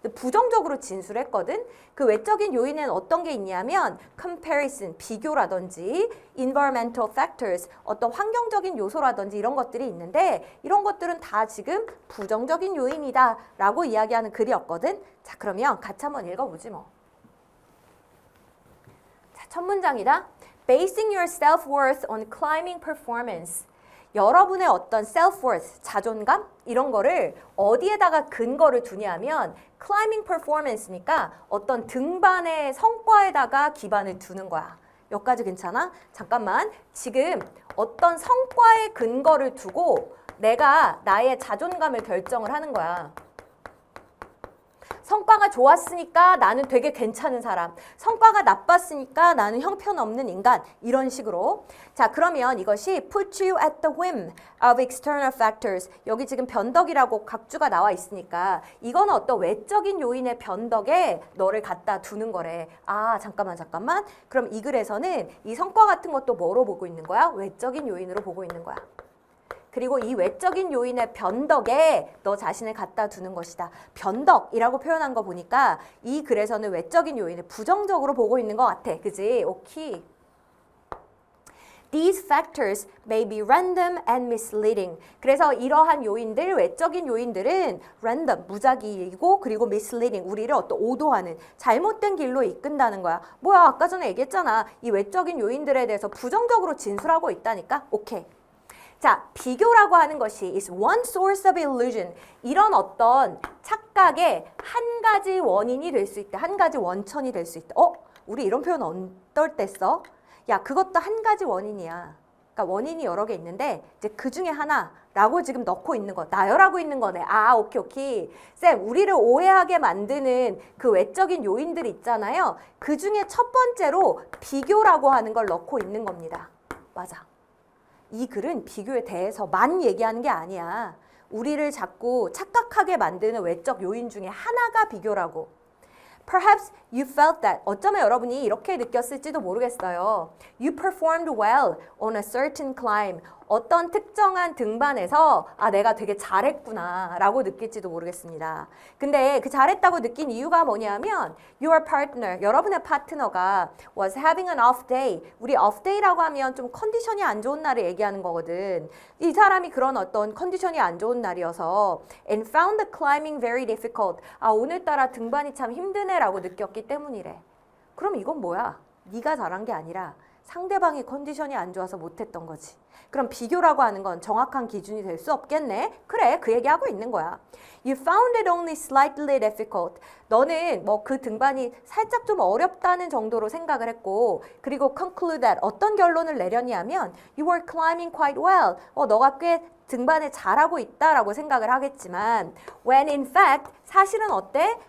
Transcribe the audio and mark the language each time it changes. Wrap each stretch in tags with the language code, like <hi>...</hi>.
<ko>부정적으로 진술했거든. 그 외적인 요인은 어떤 게 있냐면 comparison, 비교라든지 environmental factors, 어떤 환경적인 요소라든지 이런 것들이 있는데 이런 것들은 다 지금 부정적인 요인이다 라고 이야기하는 글이었거든. 자, 그러면 같이 한번 읽어보지 뭐. 자, 첫 문장이다.</ko> <en>Basing your self-worth on climbing performance.</en> <ko>여러분의 어떤 self-worth, 자존감 이런 거를 어디에다가 근거를 두냐면 climbing performance 니까 어떤 등반의 성과에다가 기반을 두는 거야. 여기까지 괜찮아? 잠깐만. 지금 어떤 성과에 근거를 두고 내가 나의 자존감을 결정을 하는 거야. 성과가 좋았으니까 나는 되게 괜찮은 사람. 성과가 나빴으니까 나는 형편없는 인간. 이런 식으로.</ko> <en>자, 그러면 이것이 put you at the whim of external factors.</en> <ko>여기 지금 변덕이라고 각주가 나와 있으니까 이거는 어떤 외적인 요인의 변덕에 너를 갖다 두는 거래. 아, 잠깐만. 그럼 이 글에서는 이 성과 같은 것도 뭐로 보고 있는 거야? 외적인 요인으로 보고 있는 거야. 그리고 이 외적인 요인의 변덕에 너 자신을 갖다 두는 것이다. 변덕이라고 표현한 거 보니까 이 글에서는 외적인 요인을 부정적으로 보고 있는 것 같아. 그지? 오케이.</ko> <en>These factors may be random and misleading.</en> <ko>그래서 이러한 요인들, 외적인 요인들은 random, 무작위이고 그리고 misleading, 우리를 어떤 오도하는 잘못된 길로 이끈다는 거야. 뭐야, 아까 전에 얘기했잖아. 이 외적인 요인들에 대해서 부정적으로 진술하고 있다니까? 오케이.</ko> <en>자, 비교라고 하는 것이 is one source of illusion.</en> <ko>이런 어떤 착각의 한 가지 원인이 될 수 있다. 한 가지 원천이 될 수 있다. 우리 이런 표현 어떨 때 써? 야, 그것도 한 가지 원인이야. 그러니까 원인이 여러 개 있는데 이제 그 중에 하나라고 지금 넣고 있는 거. 나열하고 있는 거네. 아, 오케이. 쌤, 우리를 오해하게 만드는 그 외적인 요인들 있잖아요. 그 중에 첫 번째로 비교라고 하는 걸 넣고 있는 겁니다. 맞아. 이 글은 비교에 대해서만 얘기하는 게 아니야. 우리를 자꾸 착각하게 만드는 외적 요인 중에 하나가 비교라고.</ko> <en>Perhaps you felt that.</en> <ko>어쩌면 여러분이 이렇게 느꼈을지도 모르겠어요.</ko> <en>You performed well on a certain climb.</en> <ko>어떤 특정한 등반에서 내가 되게 잘했구나 라고 느낄지도 모르겠습니다. 근데 그 잘했다고 느낀 이유가 뭐냐면 your partner, 여러분의 파트너가 was having an off day. 우리 off day라고 하면 좀 컨디션이 안 좋은 날을 얘기하는 거거든. 이 사람이 그런 어떤 컨디션이 안 좋은 날이어서 and found the climbing very difficult. 오늘따라 등반이 참 힘드네 라고 느꼈기 때문이래. 그럼 이건 뭐야? 네가 잘한 게 아니라 상대방이 컨디션이 안 좋아서 못했던 거지. 그럼 비교라고 하는 건 정확한 기준이 될 수 없겠네? 그래, 그 얘기하고 있는 거야.</ko> <en>You found it only slightly difficult.</en> <ko>너는 뭐 그 등반이 살짝 좀 어렵다는 정도로 생각을 했고, 그리고 conclude that 어떤 결론을 내렸냐면 you were climbing quite well. 너가 꽤 등반을 잘하고 있다라고 생각을 하겠지만 when in fact 사실은 어때?</ko>